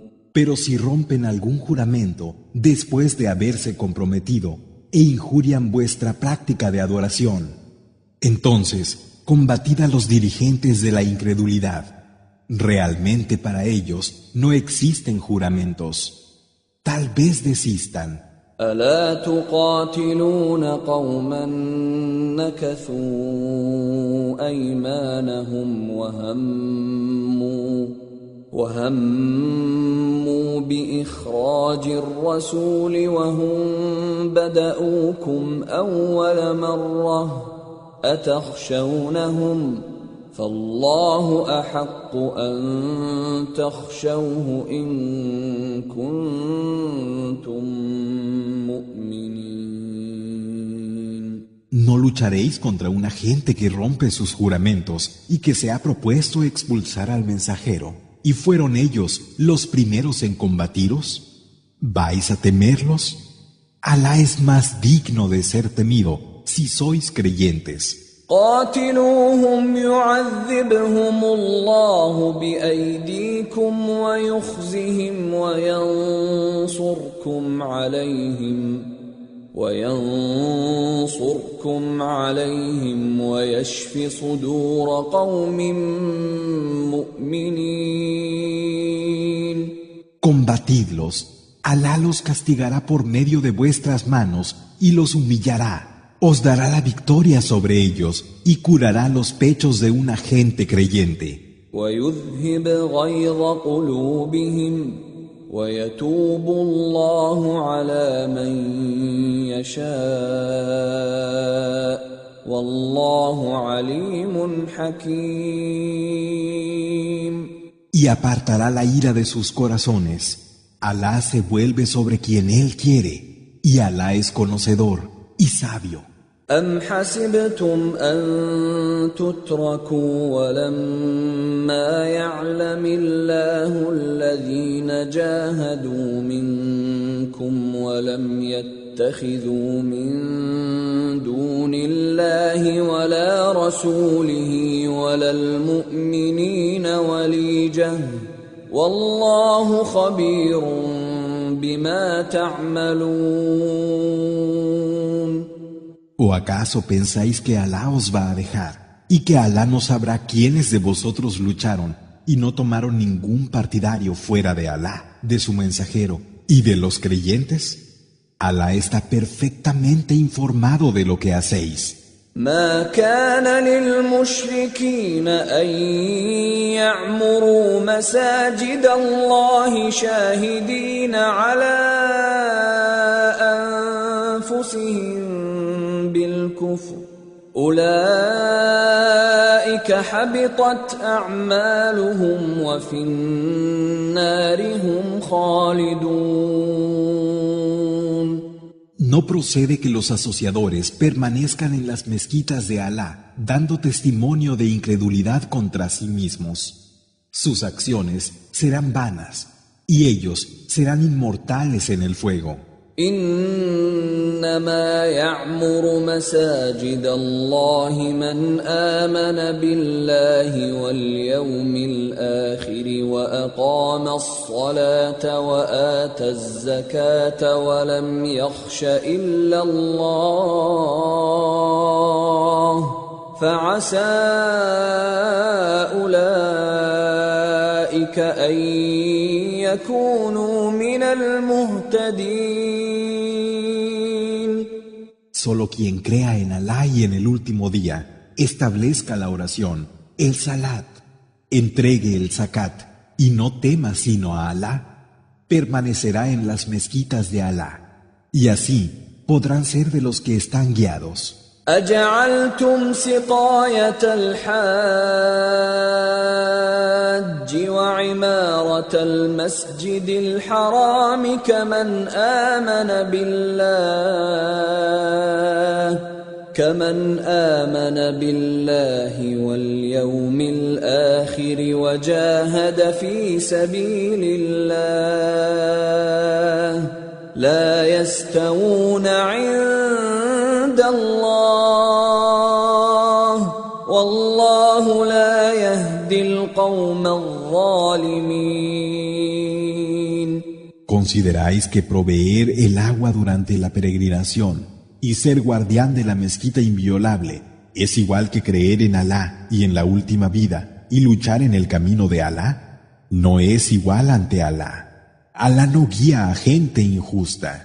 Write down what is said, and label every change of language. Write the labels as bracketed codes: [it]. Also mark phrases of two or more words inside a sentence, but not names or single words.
[es] Pero si rompen algún juramento después de haberse comprometido e injurian vuestra práctica de adoración, entonces combatid a los dirigentes de la incredulidad. Realmente para ellos no existen juramentos. Tal vez desistan. [ar] ألا تقاتلون قوما نكثوا أيمانهم وهموا بإخراج الرسول وهم بدؤوكم أول مرة أتخشونهم فالله أحق أن تخشوه إن كنتم مؤمنين. [es] No lucharéis contra una gente que rompe sus juramentos y que se ha propuesto expulsar al mensajero, y fueron ellos los primeros en combatiros. ¿Vais a temerlos? Alá es más digno de ser temido si sois creyentes. [ar] قاتلوهم يعذبهم الله بأيديكم ويخزهم وينصركم عليهم ويشف صدور قوم مؤمنين. [es] Combatidlos. Alá los castigará por medio de vuestras manos y los humillará. Os dará la victoria sobre ellos y curará los pechos de una gente creyente. [ar] ويذهب غيظ قلوبهم ويتوب الله على من يشاء والله عليم حكيم. [es] Y apartará la ira de sus corazones. Alá se vuelve sobre quien Él quiere, y Alá es conocedor y sabio. [ar] أم حسبتم أن تتركوا ولما يعلم الله الذين جاهدوا منكم ولم يتخذوا من دون الله ولا رسوله ولا المؤمنين وليجة والله خبير بما تعملون. [es] ¿O acaso pensáis que Alá os va a dejar y que Alá no sabrá quiénes de vosotros lucharon y no tomaron ningún partidario fuera de Alá, de su mensajero y de los creyentes? Alá está perfectamente informado de lo que hacéis. [ar] ما كان للمشركين أن يعمروا مساجد الله شاهدين على أنفسهم بالكفر أولئك حبطت أعمالهم وفي النار هم خالدون. [es] No procede que los asociadores permanezcan en las mezquitas de Alá, dando testimonio de incredulidad contra sí mismos. Sus acciones serán vanas, y ellos serán inmortales en el fuego. [ar] إنما يعمر مساجد الله من آمن بالله واليوم الآخر وأقام الصلاة وآتى الزكاة ولم يخش إلا الله فعسى أولئك أن يكونوا من المهتدين. [es] Solo quien crea en Alá y en el último día, establezca la oración, el salat, entregue el zakat y no tema sino a Alá, permanecerá en las mezquitas de Alá, y así podrán ser de los que están guiados. [ar] أجعلتم سقاية الحاج وعمارة المسجد الحرام كمن آمن بالله واليوم الآخر وجاهد في سبيل الله لا يستوون عند الله والله لا يهدي القوم الظالمين. [es] ¿Consideráis que proveer el agua durante la peregrinación y ser guardián de la mezquita inviolable es igual que creer en Alá y en la última vida y luchar en el camino de Alá? No es igual ante Alá. Alá no guía a gente injusta.